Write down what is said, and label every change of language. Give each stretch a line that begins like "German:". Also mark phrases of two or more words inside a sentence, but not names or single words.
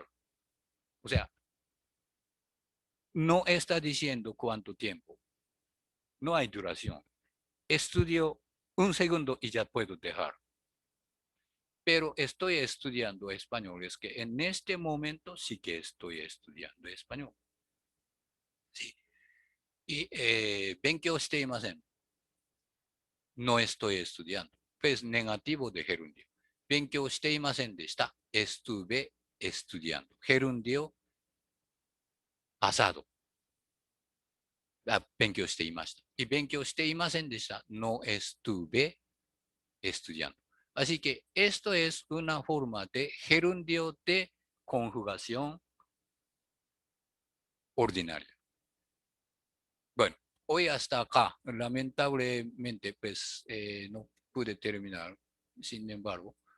Spanish: O sea, no está diciendo cuánto tiempo. No hay duración. Estudio un segundo y ya puedo dejar. Pero estoy estudiando español. Es que en este momento sí que estoy estudiando español.
Japanese: Sí. Y 勉強していません.
Spanish: No estoy estudiando. Pues negativo de gerundio.
Japanese: 勉強していませんでした.
Spanish: Estuve estudiando. Gerundio pasado.
Japanese: 勉強していました. Y 勉強していませんでした.
Spanish: No estuve estudiando. Así que esto es una forma de gerundio de conjugación ordinaria. Bueno, hoy hasta acá, lamentablemente, pues no pude terminar, sin embargo.